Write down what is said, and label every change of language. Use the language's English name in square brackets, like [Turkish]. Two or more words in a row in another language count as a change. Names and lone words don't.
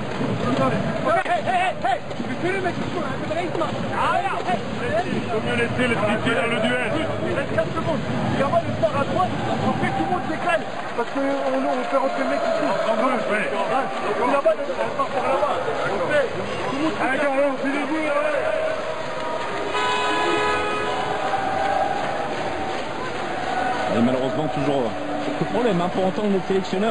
[Icelandic] Hei, við þurfum ekki svona, þetta er eitt mann. Ja. [French] Comme on est piqué dans le duel. 24 secondes, il y aura le sort à droite, on fait tout le monde décale, parce qu'on fait rentrer le mec ici. Là-bas, on part par là-bas. Tout le monde décale. C'est des joueurs, Et malheureusement toujours quelques problèmes pour entendre les sélectionneurs.